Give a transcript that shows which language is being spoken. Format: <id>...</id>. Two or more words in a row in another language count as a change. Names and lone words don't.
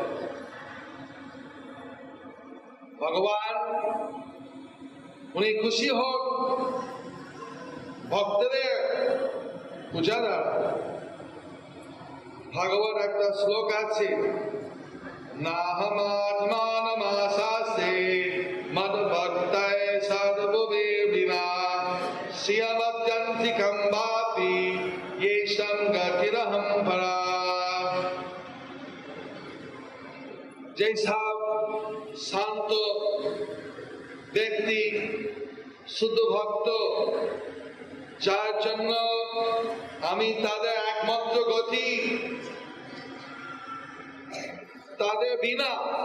<bn>ভগবান উনি খুশি হোক ভক্তদের পূজা দ্বারা। ভাগবত একটা শ্লোক আছে,</bn> <sa>নাহমাত্মানমাসাসে মদ ভক্তায় সাধুবে বিনা শ্রিয়মব্জন্তি কম্বাপি येषां गतिरहं परा।</sa> <bn>যেসব শান্ত ব্যক্তি শুদ্ধ ভক্ত, যার জন্য আমি তাদের একমাত্র গতি, তাদের বিনা</bn>